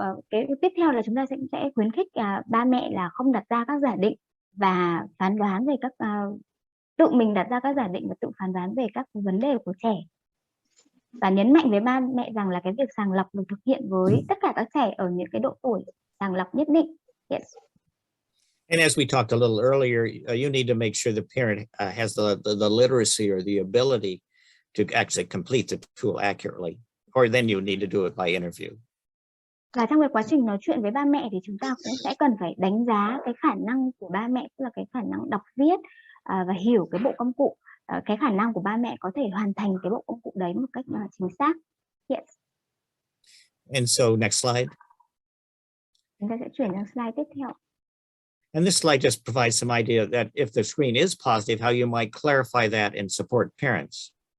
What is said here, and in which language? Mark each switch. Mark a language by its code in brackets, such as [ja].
[vi] Cái tiếp theo là chúng ta sẽ khuyến khích ba mẹ là không đặt ra các giả định và phán đoán về tự mình đặt ra các giả định và tự phán đoán về các vấn đề của trẻ, và nhấn mạnh với ba mẹ rằng là cái việc sàng lọc được thực hiện với tất cả các trẻ ở những cái độ tuổi sàng lọc nhất định. [en] Yes. And as we talked a little earlier, you need to make sure the parent has the literacy or the ability to actually complete the tool accurately, or then you need to do it by interview. [vi] Và trong cái quá trình nói chuyện với ba mẹ thì chúng ta cũng sẽ cần phải đánh giá cái khả năng của ba mẹ, tức là cái khả năng đọc viết và hiểu cái bộ công cụ, cái khả năng của ba mẹ có thể hoàn thành cái bộ công cụ đấy một cách chính xác. [en] Yes. And so next slide. [vi] Chúng ta sẽ chuyển sang slide tiếp theo. [en] And this slide just provides some idea that if the screen is positive, how you might clarify that and support parents.